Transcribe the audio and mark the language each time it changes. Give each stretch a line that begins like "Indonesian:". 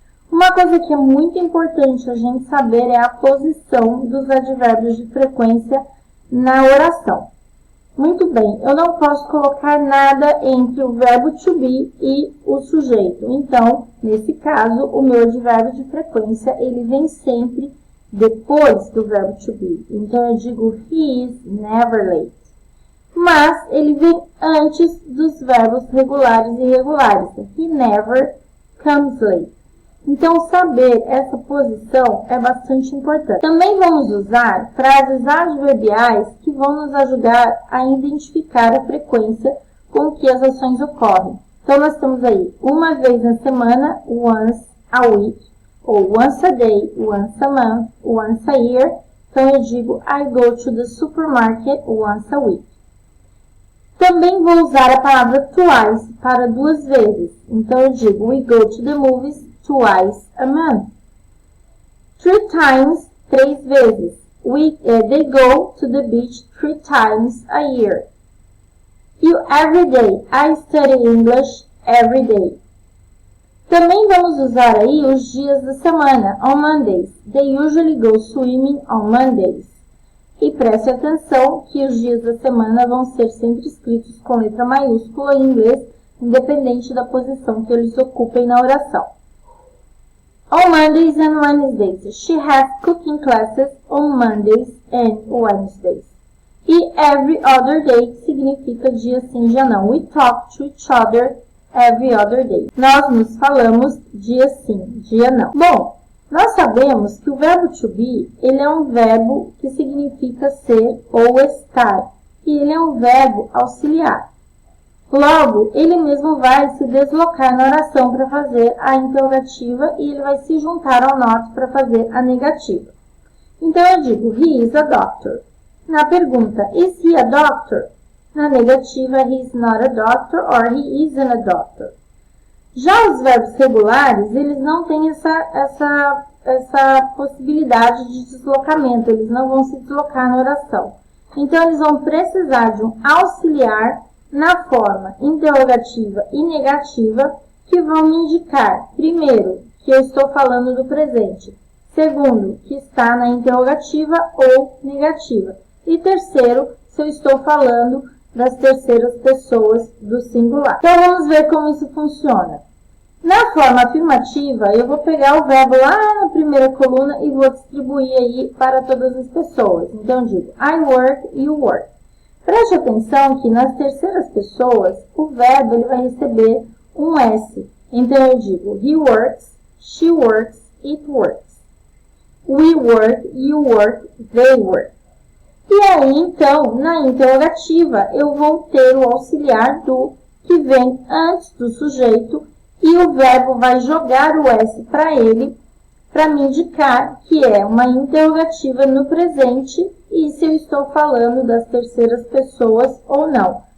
Portuguese: Uma coisa que é muito importante a gente saber é a posição dos advérbios de frequência na oração. Muito bem, eu não posso colocar nada entre o verbo to be e o sujeito. Então, nesse caso, o meu advérbio de frequência, ele vem sempre depois do verbo to be. Então, eu digo,
English: he is never late.
Portuguese: Mas, ele vem antes dos verbos regulares e irregulares.
English: He never comes late.
Portuguese: Então, saber essa posição é bastante importante. Também vamos usar frases adverbiais que vão nos ajudar a identificar a frequência com que as ações ocorrem. Então, nós temos aí uma vez na semana,
English: once a week,
Portuguese: ou
English: once a day, once a month, once a year.
Portuguese: Então, eu digo,
English: I go to the supermarket once a week.
Portuguese: Também vou usar a palavra twice para 2 vezes. Então, eu digo,
English: we go to the movies twice a month. 3 times,
Portuguese: 3 vezes.
English: They go to the beach 3 times a year. You every day. I study English every day.
Portuguese: Também vamos usar aí os dias da semana.
English: On Mondays. They usually go swimming on Mondays.
Portuguese: E preste atenção que os dias da semana vão ser sempre escritos com letra maiúscula em inglês, independente da posição que eles ocupem na oração.
English: On Mondays and Wednesdays. She has cooking classes on Mondays and Wednesdays.
Portuguese: E
English: every other day
Portuguese: significa dia sim, dia não.
English: We talk to each other every other day.
Portuguese: Nós nos falamos dia sim, dia não. Bom, nós sabemos que o verbo to be, ele é um verbo que significa ser ou estar. E ele é um verbo auxiliar. Logo, ele mesmo vai se deslocar na oração para fazer a interrogativa e ele vai se juntar ao not para fazer a negativa. Então, eu digo,
English: he is a doctor.
Portuguese: Na pergunta,
English: is he a doctor?
Portuguese: Na negativa,
English: he is not a doctor or he isn't a doctor.
Portuguese: Já os verbos regulares, eles não têm essa possibilidade de deslocamento, eles não vão se deslocar na oração. Então, eles vão precisar de um auxiliar na forma interrogativa e negativa, que vão me indicar, primeiro, que eu estou falando do presente, segundo, que está na interrogativa ou negativa. E terceiro, se eu estou falando das terceiras pessoas do singular. Então, vamos ver como isso funciona. Na forma afirmativa, eu vou pegar o verbo lá na primeira coluna e vou distribuir aí para todas as pessoas. Então, eu digo
English: I work, you work.
Portuguese: Preste atenção que nas terceiras pessoas, o verbo ele vai receber um S. Então, eu digo
English: he works, she works, it works. We work, you work, they work.
Portuguese: E aí, então, na interrogativa, eu vou ter o auxiliar do que vem antes do sujeito e o verbo vai jogar o S para ele, para me indicar que é uma interrogativa no presente e se eu estou falando das terceiras pessoas ou não.